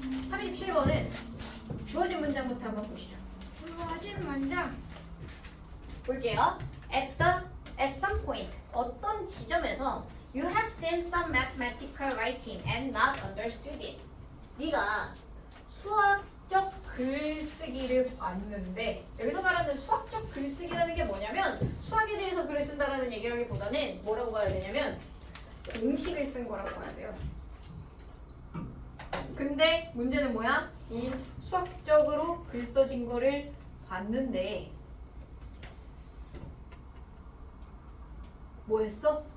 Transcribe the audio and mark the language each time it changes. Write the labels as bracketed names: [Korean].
[Korean] 37번은 주어진 문장부터 한번 보시죠. 주어진 문장. 볼게요. [English] At some point, [Korean] 어떤 지점에서 [English] you have seen some mathematical writing and not understood it. [Korean] 네가 수학적 글쓰기를 봤는데, 여기서 말하는 수학적 글쓰기라는 게 뭐냐면 수학에 대해서 글을 쓴다라는 얘기라기보다는 뭐라고 봐야 되냐면 공식을 쓴 거라고 봐야 돼요. 근데 문제는 뭐야? 이 수학적으로 글 써진 거를 봤는데 뭐 했어?